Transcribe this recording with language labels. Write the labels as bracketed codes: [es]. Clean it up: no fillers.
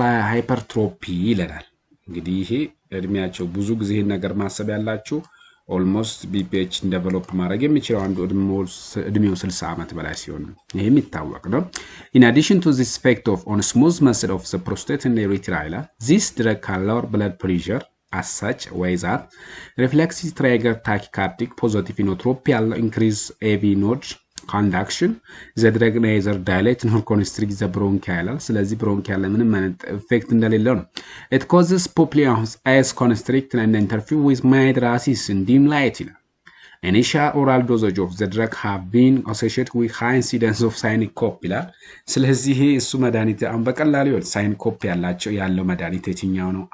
[en] hypertrophy [am] ይላል። እንግዲህ ይሄ እድሜያቸው ብዙ ጊዜ ይሄን ነገር ማሰብ ያላችሁ ኦልሞስት ቢፒኤች ዴቨሎፕ ማድረግ የሚችለው አንዱ እድሜው 60 ዓመት በላይ ሲሆን ነው። ይሄ የሚታወቅ ነው። [en] in addition to this effect of on smooth muscle of the prostate and urethra, this drug can lower blood pressure as such way that reflexes trigger tachycardic positive inotropy increase AV node conduction. the drug neither dilate nor constrict the bronchial. [am] ስለዚህ bronchial ምንም አይነት effect እንደሌለው ነው። [en] it causes pupillary as constrict and interfere with mydriasis and dim light. initial oral dosage of the drug have been associated with high incidence of syncope. [am] ስለዚህ እሱ መድኃኒት አሁን በቀላሉ ሳይንኮፕ ያለው መድኃኒት የትኛው ነው?